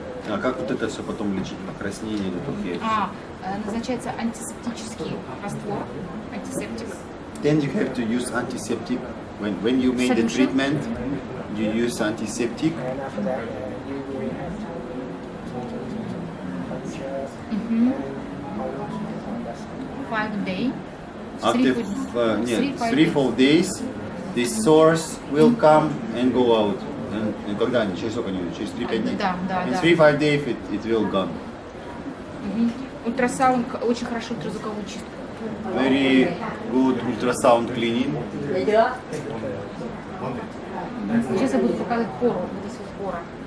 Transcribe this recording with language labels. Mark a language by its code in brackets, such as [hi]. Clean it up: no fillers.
[ru] А как вот это все потом лечить? Покраснение или тухеет? Назначается антисептический раствор, антисептик. [en] Then you have to use antiseptic. When you make the treatment, you use antiseptic. And after that, you will have to puncture Мгм. on that side. 5 days. After 3-4 days, these sores will come and go out. And [ru] когда они? Через сколько они? Через 3-5 дней? Да. [en] In 3-5 days it will gone. [ru] Ультрасаунд, очень хорошо ультразвуковую чистку. [en] Very good ultrasound cleaning. [ru] Сейчас я буду показывать пору, вот здесь вот пора.